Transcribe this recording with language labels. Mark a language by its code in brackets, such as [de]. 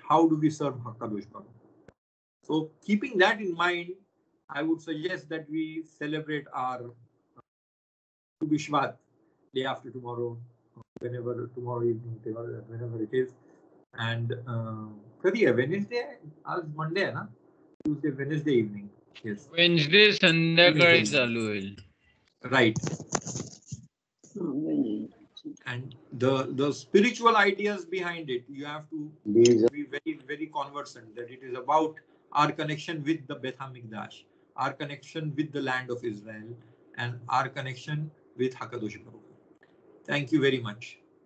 [en] How do we serve HaKadosh Baruch? So keeping that in mind, I would suggest that we celebrate our Tu B'Shvat day after tomorrow, whenever tomorrow evening, whenever it is. And Wednesday, as Monday, na? Tuesday, Wednesday evening. Yes. [mr] Wednesday, संध्याकाळी चालू होईल. [en] Right. And the spiritual ideas behind it, you have to be very, very conversant that it is about our connection with the Beit HaMikdash, our connection with the land of Israel, and our connection with HaKadosh Baruch. Thank you very much.